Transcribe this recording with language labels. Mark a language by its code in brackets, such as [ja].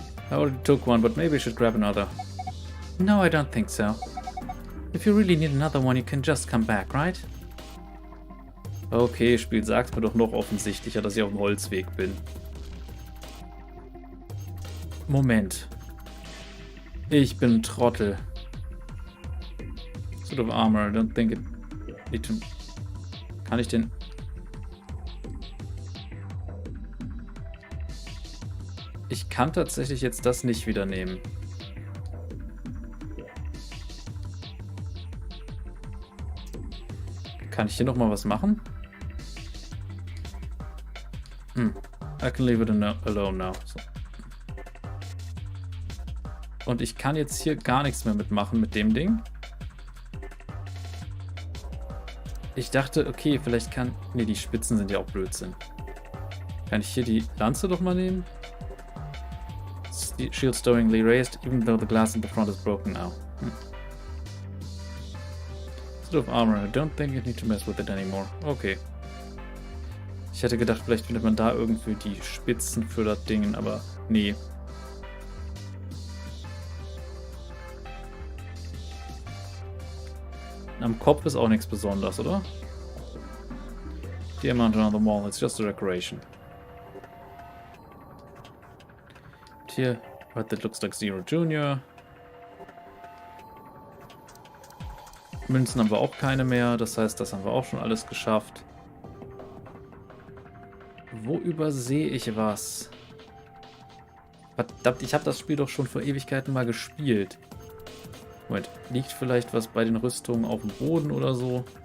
[en] I already took one, but maybe I should grab another. No, I don't think so. If you really need another one, you can just come back, right? [de] Okay, Spiel sagt mir doch noch offensichtlicher, dass ich auf dem Holzweg bin. Moment. Ich bin ein Trottel. [en] Sort of armor, I don't think it need to... [de] Kann ich den... Ich kann tatsächlich jetzt das nicht wieder nehmen. Kann ich hier nochmal was machen? [en] I can leave it alone now. So. [de] Und ich kann jetzt hier gar nichts mehr mitmachen mit dem Ding. Ich dachte, okay, vielleicht kann... Ne, die Spitzen sind ja auch Blödsinn. Kann ich hier die Lanze doch mal nehmen? [en] Shield storingly raised, even though the glass in the front is broken now. Sort of armor. I don't think you need to mess with it anymore. Okay. [de] Ich hätte gedacht, vielleicht findet man da irgendwie die Spitzen für das Ding, aber nee. Am Kopf ist auch nichts Besonderes, oder? [en] The amount around the wall, it's just a decoration. [de] Und hier, [en] but that looks like Zero Junior. [de] Münzen haben wir auch keine mehr, das heißt, das haben wir auch schon alles geschafft. Wo übersehe ich was? Verdammt, ich habe das Spiel doch schon vor Ewigkeiten mal gespielt. Moment, liegt vielleicht was bei den Rüstungen auf dem Boden oder so?